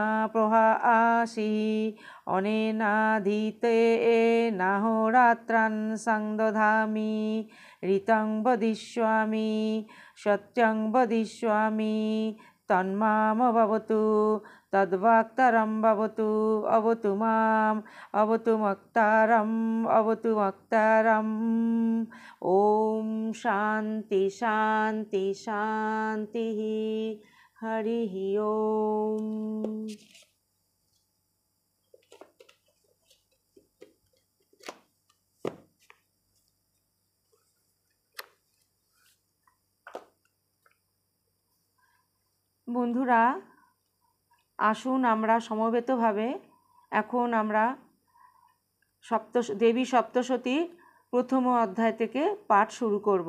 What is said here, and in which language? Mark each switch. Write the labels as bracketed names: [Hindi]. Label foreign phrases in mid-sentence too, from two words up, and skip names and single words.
[Sanskrit] প্রহাসি অনেনাধীতে নাহোরাত্রান সংদধামি ঋতং বদিষ্যামি সত্যং বদিষ্যামি তন্মামভবতু তদ্বাক্তারম ভবতু অবতু মাম অবতু মক্তারম ওম শান্তি শান্তি শান্তি হরি ওম। [Bangla] বন্ধুরা, আসুন আমরা সমবেতভাবে এখন আমরা দেবী সপ্তশতীর প্রথম অধ্যায় থেকে পাঠ শুরু করব।